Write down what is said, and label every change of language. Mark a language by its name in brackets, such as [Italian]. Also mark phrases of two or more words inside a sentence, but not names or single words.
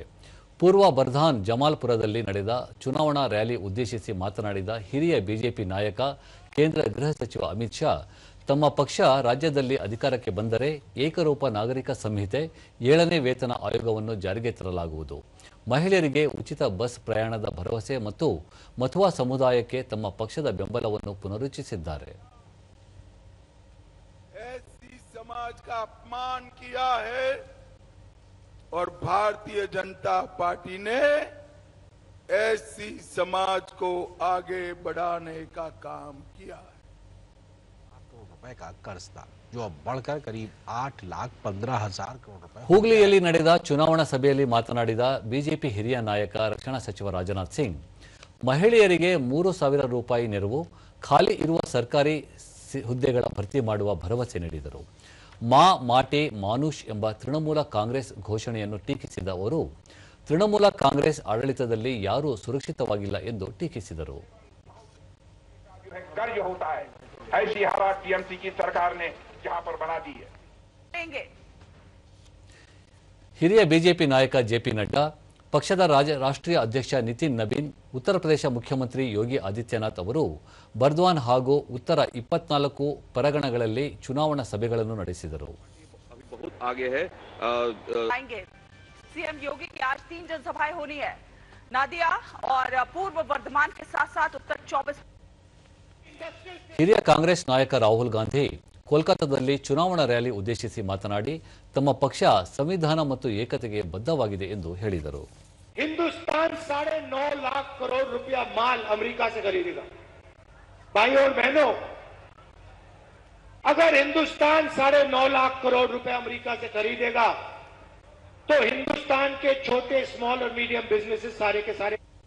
[Kannada] ಪೂರ್ವ ಬರ್ಧಾನ್ ಜಮಾಲ್ಪುರದಲ್ಲಿ ನಡೆದ ಚುನಾವಣಾ ರ್ಯಾಲಿ ಉದ್ದೇಶಿಸಿ ಮಾತನಾಡಿದ ಹಿರಿಯ ಬಿಜೆಪಿ ನಾಯಕ, ಕೇಂದ್ರ ಗೃಹ ಸಚಿವ ಅಮಿತ್ ಶಾ, ತಮ್ಮ ಪಕ್ಷ ರಾಜ್ಯದಲ್ಲಿ ಅಧಿಕಾರಕ್ಕೆ ಬಂದರೆ ಏಕರೂಪ ನಾಗರಿಕ ಸಂಹಿತೆ, 7ನೇ ವೇತನ ಆಯೋಗವನ್ನು ಜಾರಿಗೆ ತರಲಾಗುವುದು. ಮಹಿಳೆಯರಿಗೆ ಉಚಿತ ಬಸ್ ಪ್ರಯಾಣದ ಭರವಸೆ ಮತ್ತು ಮಥುವಾ ಸಮುದಾಯಕ್ಕೆ ತಮ್ಮ ಪಕ್ಷದ ಬೆಂಬಲವನ್ನು ಪುನರುಚ್ಚರಿಸಿದ್ದಾರೆ. [Hindi] समाज का अपमान किया है और भारतीय जनता पार्टी ने ऐसी समाज को आगे बढ़ाने का काम किया है. रुपए का कर्ज था जो अब बढ़कर करीब 8,15,000 करोड़ रुपए. [Kannada] ಹೂಗ್ಲಿಯಲ್ಲಿ ನಡೆದ ಚುನಾವಣಾ ಸಭೆಯಲ್ಲಿ ಮಾತನಾಡಿದ ಬಿಜೆಪಿ ಹಿರಿಯ ನಾಯಕ, ರಕ್ಷಣಾ ಸಚಿವ ರಾಜನಾಥ್ ಸಿಂಗ್, ಮಹಿಳೆಯರಿಗೆ 3,000 ರೂಪಾಯಿ ನೆರವು, ಖಾಲಿ ಇರುವ ಸರ್ಕಾರಿ ಹುದ್ದೆಗಳ ಭರ್ತಿ ಮಾಡುವ ಭರವಸೆ ನೀಡಿದರು. [Bangla] মা মাটি মানুষ [Kannada] ಎಂಬ ತೃಣಮೂಲ ಕಾಂಗ್ರೆಸ್ ಘೋಷಣೆಯನ್ನು ಟೀಕಿಸಿದ ಅವರು, ತೃಣಮೂಲ ಕಾಂಗ್ರೆಸ್ ಆಡಳಿತದಲ್ಲಿ ಯಾರೂ ಸುರಕ್ಷಿತವಾಗಿಲ್ಲ ಎಂದು ಟೀಕಿಸಿದರು. [Hindi] ऐसी हवा टीएमसी की सरकार ने यहां पर बना दी है. [Kannada] ಹಿರಿಯ ಬಿಜೆಪಿ ನಾಯಕ ಜೆಪಿ ನಡ್ಡಾ, ಪಕ್ಷದ ರಾಷ್ಟ್ರೀಯ ಅಧ್ಯಕ್ಷ ನಿತಿನ್ ನಬೀನ್, ಉತ್ತರ ಪ್ರದೇಶ ಮುಖ್ಯಮಂತ್ರಿ ಯೋಗಿ ಆದಿತ್ಯನಾಥ್ ಅವರು ಬರ್ದ್ವಾನ್ ಹಾಗೂ ಉತ್ತರ 24 ಪರಗಣಗಳಲ್ಲಿ ಚುನಾವಣಾ ಸಭೆಗಳನ್ನು ನಡೆಸಿದರು. [Hindi] सीएम योगी की आज 3 जनसभाएं होनी है. नादिया और पूर्व वर्धमान के साथ साथ उत्तर 24. [Kannada] ಹಿರಿಯ ಕಾಂಗ್ರೆಸ್ ನಾಯಕ ರಾಹುಲ್ ಗಾಂಧಿ ಕೋಲ್ಕತ್ತಾದಲ್ಲಿ ಚುನಾವಣಾ ರ್ಯಾಲಿ ಉದ್ದೇಶಿಸಿ ಮಾತನಾಡಿ, ತಮ್ಮ ಪಕ್ಷ ಸಂವಿಧಾನ ಮತ್ತು ಏಕತೆಗೆ ಬದ್ಧವಾಗಿದೆ ಎಂದು ಹೇಳಿದರು. [Hindi] हिंदुस्तान 9.5 लाख करोड़ रुपया माल अमेरिका से खरीदेगा. भाइयों और बहनों, अगर हिंदुस्तान 9.5 लाख करोड़ रुपया अमेरिका से खरीदेगा तो हिंदुस्तान के छोटे, स्मॉल और [English] medium businesses [Hindi] सारे के सारे